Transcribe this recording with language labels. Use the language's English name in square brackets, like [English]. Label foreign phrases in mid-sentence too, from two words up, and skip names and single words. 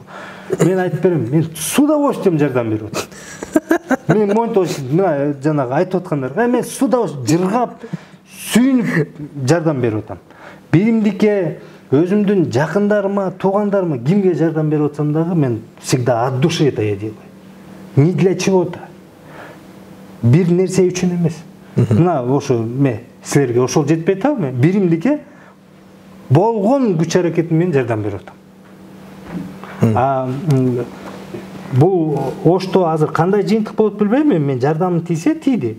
[Kyrgyz] Мен айтып берем, мен [Russian] с удовольствием [Kyrgyz] жардам берип атам. Мен монто мына жанагы айтып аткандар, мен [Russian] с удовольствием [Kyrgyz] жыргап, сүйүнүп жардам берип атам. Биримдикке, өзүмдүн жакындарыма, туугандарыма кимге жардам берип атсам дагы, мен [Russian] всегда от души это я делаю. Не для чего-то. [Kyrgyz] Бир нерсе үчүн эмес. Мына ошо силерге ошол жетпей атабы, мен биримдикке болгон күч аракетим менен жардам берип атам. Бул Ошто азыр кандай жыйынтык болот билбейм, мен жардамым тийсе тийди.